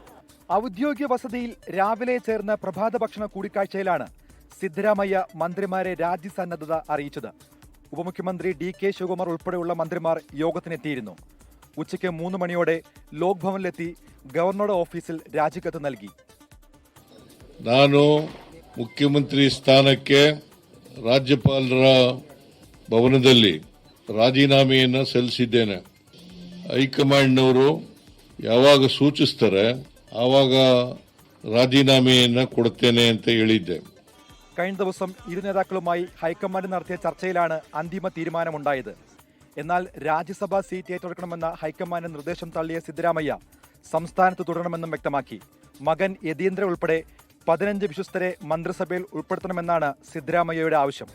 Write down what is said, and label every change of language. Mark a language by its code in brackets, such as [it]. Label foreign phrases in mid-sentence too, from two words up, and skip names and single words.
[ml] ഔദ്യോഗിക വസതിയിൽ രാവിലെ ചേർന്ന പ്രഭാത ഭക്ഷണ കൂടിക്കാഴ്ചയിലാണ് സിദ്ധരാമയ്യ മന്ത്രിമാരെ രാജ്യസന്നദ്ധത അറിയിച്ചത്. ഉപമുഖ്യമന്ത്രി DK ശിവകുമാർ ഉൾപ്പെടെയുള്ള മന്ത്രിമാർ യോഗത്തിനെത്തിയിരുന്നു. ഉച്ചയ്ക്ക് 3 മണിയോടെ ലോക് ഭവനിലെത്തി ഗവർണറുടെ ഓഫീസിൽ രാജിക്കത്ത് നൽകി. [kn] ನಾನು ಮುಖ್ಯಮಂತ್ರಿ ಸ್ಥಾನಕ್ಕೆ ರಾಜ್ಯಪಾಲರ ಭವನದಲ್ಲಿ ರಾಜೀನಾಮೆಯನ್ನು ಸಲ್ಲಿಸಿದ್ದೇನೆ. ಹೈಕಮಾಂಡ್ನವರು ಯಾವಾಗ ಸೂಚಿಸ್ತಾರೆ ಆವಾಗ ರಾಜೀನಾಮೆಯನ್ನು ಕೊಡುತ್ತೇನೆ ಅಂತ ಹೇಳಿದ್ದೆ. [ml] കഴിഞ്ഞ ദിവസം ഇരു നേതാക്കളുമായി ഹൈക്കമാൻഡ് നടത്തിയ ചർച്ചയിലാണ് അന്തിമ തീരുമാനമുണ്ടായത്. എന്നാൽ രാജ്യസഭാ സീറ്റ് ഏറ്റെടുക്കണമെന്ന ഹൈക്കമാൻഡ് നിർദ്ദേശം തള്ളിയ സിദ്ധരാമയ്യ സംസ്ഥാനത്ത് തുടരണമെന്നും വ്യക്തമാക്കി. മകൻ യതീന്ദ്ര ഉൾപ്പെടെ 15 വിശ്വസ്തരെ മന്ത്രിസഭയിൽ ഉൾപ്പെടുത്തണമെന്നാണ് സിദ്ധരാമയ്യയുടെ ആവശ്യം.